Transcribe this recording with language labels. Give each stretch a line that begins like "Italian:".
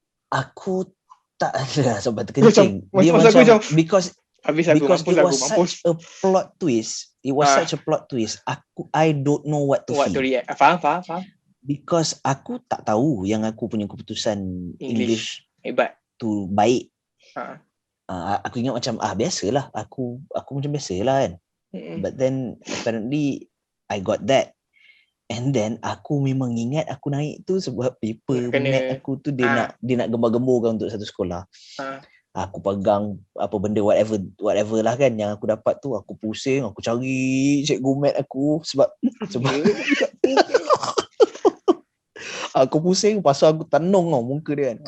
Malay: Aku tak ada sebab terkencing. Dia macam
English: because it was such a plot twist. It was such a plot twist. I don't know what to react.
Malay: Faham.
English: Because
Malay: aku tak tahu yang aku punya keputusan English hebat tu baik. Aku ingat macam biasalah. Aku macam biasalah kan.
English: But then apparently I got that. And then
Malay: aku memang ingat aku naik tu sebab paper mat aku tu dia nak gembar-gemburkan untuk satu sekolah. Aku pegang apa benda
English: whatever
Malay: lah kan yang aku dapat tu, aku pusing, aku cari cikgu mat aku sebab aku pusing, pasal aku tenung muka dia kan.